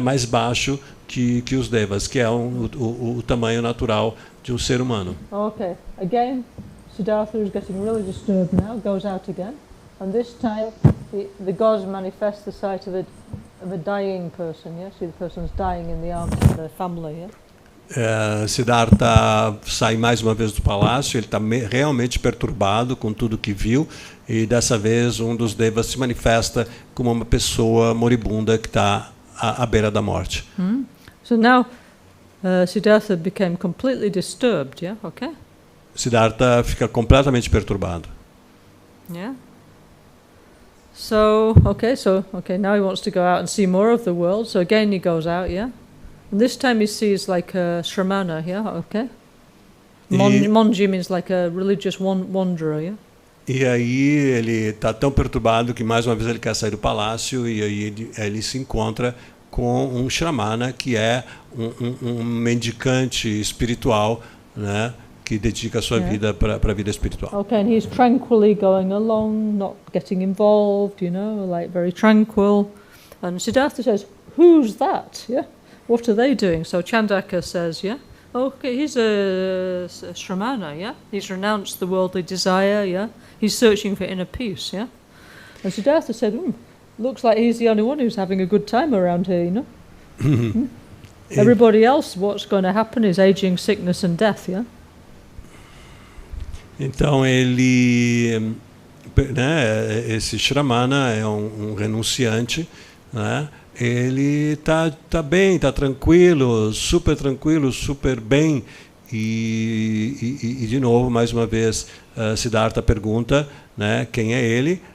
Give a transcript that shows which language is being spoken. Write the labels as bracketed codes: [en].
[pt] Mais baixo que os devas, que é o tamanho natural de um ser humano. [en] Okay, again, Siddhartha is getting really disturbed now, goes out again, and this time the gods manifest the sight of a dying person, yeah? See, the person's dying in the arms of their family, yeah? [pt] Siddhartha sai mais uma vez do palácio, ele está realmente perturbado com tudo que viu, e dessa vez um dos devas se manifesta como uma pessoa moribunda que está à beira da morte. [en] So now Siddhartha became completely disturbed, yeah, okay? [pt] Siddhartha fica completamente perturbado. [en] Yeah. So now he wants to go out and see more of the world, so again he goes out, yeah? And this time he sees like a shramana, yeah, okay? Monji means like a religious wanderer, yeah? [pt] E aí ele está tão perturbado que mais uma vez ele quer sair do palácio, e aí ele se encontra com um shramana, que é um mendicante espiritual, né? Que dedica a sua vida para a vida espiritual. [en] Okay, and he's tranquilly going along, not getting involved, you know, like very tranquil. And Siddhartha says, who's that, yeah? What are they doing? So Chandaka says, yeah, okay, he's a shramana, yeah? He's renounced the worldly desire, yeah? He's searching for inner peace, yeah? And Siddhartha said, looks like he's the only one who's having a good time around here, you know? Everybody else, what's going to happen is aging, sickness and death, yeah? [pt] Então ele, né, esse shramana é um renunciante, né? Ele tá bem, tá tranquilo, super bem, e de novo, mais uma vez, Siddhartha pergunta, né, quem é ele.